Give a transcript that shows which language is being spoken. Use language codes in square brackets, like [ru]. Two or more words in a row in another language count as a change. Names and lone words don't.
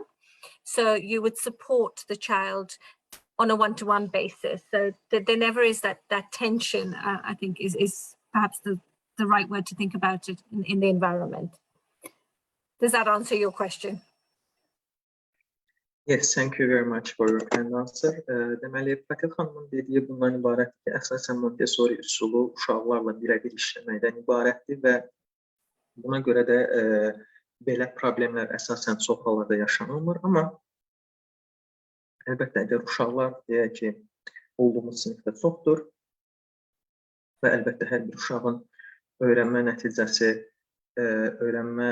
[en] So you would support the child on a one-to-one basis. So there never is that tension, I think is perhaps the right word to think about it in the environment. Does that answer your question? Yes, thank you very much for your kind answer. [az] Deməli, Patel xanımın dediyi bundan ibarətdir ki, əsasən Montessori üsulu uşaqlarla birə-bir işləməkdən ibarətdir və buna görə də belə problemlər əsasən çox hallarda yaşanılmır. Amma əlbəttə, əgər uşaqlar deyək ki, olduğumuz sinifdə çoxdur və əlbəttə hər bir uşağın öyrənmə nəticəsi, öyrənmə